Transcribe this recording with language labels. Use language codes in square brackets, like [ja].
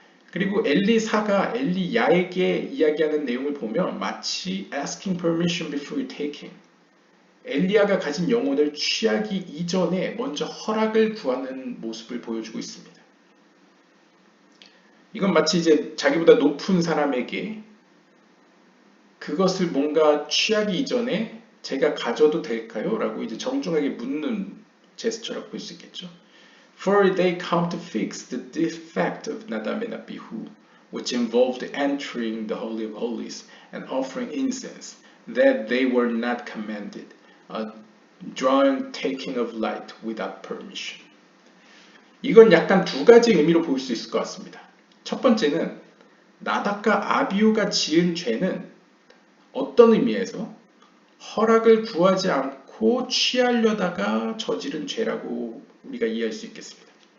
[ko] 그리고 엘리사가 엘리야에게 이야기하는 내용을 보면 마치 [en] asking permission before taking, [ko] 엘리야가 가진 영혼을 취하기 이전에 먼저 허락을 구하는 모습을 보여주고 있습니다. 이건 마치 이제 자기보다 높은 사람에게 그것을 뭔가 취하기 이전에 제가 가져도 될까요? 라고 이제 정중하게 묻는 제스처라고 볼 수 있겠죠. [en] For they come to fix the defect of Nadab and Abihu, which involved entering the Holy of Holies and offering incense, that they were not commanded, a drawing taking of light without permission. [ko] 이건 약간 두 가지 의미로 볼 수 있을 것 같습니다. 첫 번째는 나답과 아비후가 지은 죄는 어떤 의미에서 허락을 구하지 않고 취하려다가 저지른 죄라고 우리가 이해할 수 있겠습니다.